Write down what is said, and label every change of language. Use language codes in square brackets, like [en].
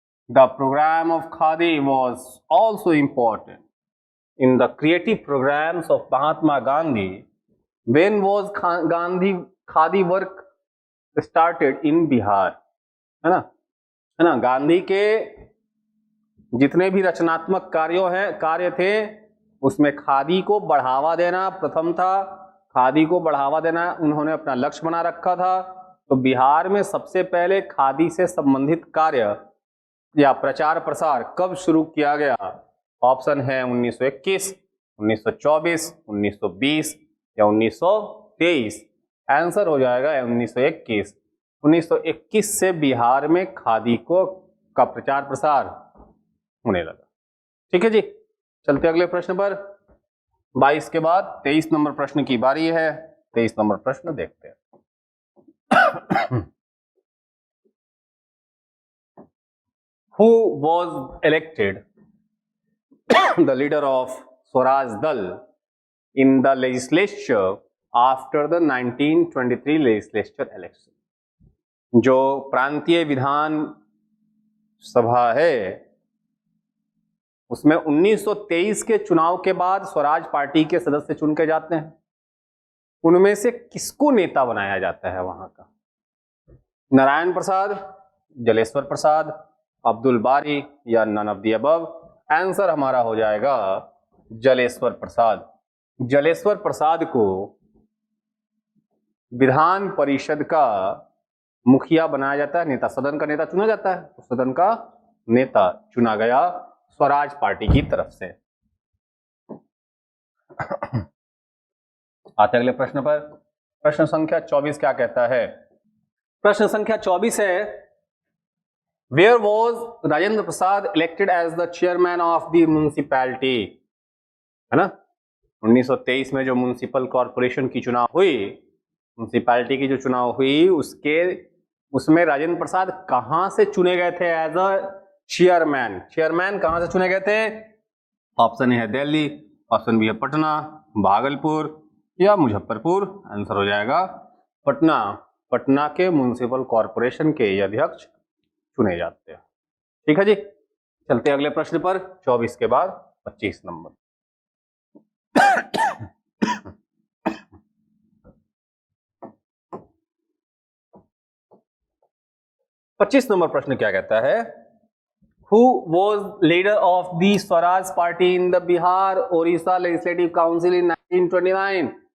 [en] The program of Khadi was also important in the creative programs of Mahatma Gandhi. When was Gandhi Khadi work started in Bihar? [hi] है ना, गांधी के जितने भी रचनात्मक कार्य थे उसमें खादी को बढ़ावा देना प्रथम था। खादी को बढ़ावा देना उन्होंने अपना लक्ष्य बना रखा था। तो बिहार में सबसे पहले खादी से संबंधित कार्य या प्रचार प्रसार कब शुरू किया गया? ऑप्शन है 1921, 1924, 1920 या 1923। आंसर हो जाएगा 1921। 1921 से बिहार में खादी का प्रचार प्रसार होने लगा। ठीक है जी, चलते अगले प्रश्न पर। 22 के बाद 23 नंबर प्रश्न की बारी है। 23 नंबर प्रश्न देखते हैं। [en] Who was elected the leader of Swaraj Dal in the legislature after the 1923 legislature election? [hi] जो प्रांतीय विधान सभा है उसमें 1923 के चुनाव के बाद स्वराज पार्टी के सदस्य चुन के जाते हैं। उनमें से किसको नेता बनाया जाता है वहां का? नारायण प्रसाद, जलेश्वर प्रसाद, अब्दुल बारी या [en] None of the above. [hi] Answer हमारा हो जाएगा जलेश्वर प्रसाद। जलेश्वर प्रसाद को विधान परिषद का मुखिया बनाया जाता है, नेता, सदन का नेता चुना जाता है। तो सदन का नेता चुना गया स्वराज पार्टी की तरफ से। आते अगले प्रश्न पर। प्रश्न संख्या 24 क्या कहता है? प्रश्न संख्या 24 है, [en] Where was Rajendra Prasad elected as the chairman of the municipality? [hi] है ना, 1923 में जो म्युनिसिपल कॉर्पोरेशन की चुनाव हुई, म्युनिसिपैलिटी की जो चुनाव हुई उसमें राजेंद्र प्रसाद कहां से चुने गए थे [en] As a chairman? [hi] चेयरमैन कहां से चुने गए थे? ऑप्शन है दिल्ली, ऑप्शन बी है पटना, भागलपुर या मुजफ्फरपुर। आंसर हो जाएगा पटना। पटना के म्युनिसिपल कॉर्पोरेशन के अध्यक्ष चुने जाते हैं। ठीक है जी, चलते अगले प्रश्न पर। 24 के बाद 25 नंबर। 25 नंबर प्रश्न क्या कहता है? [en] Who was leader of the Swaraj Party in the Bihar Orissa Legislative Council in 1929?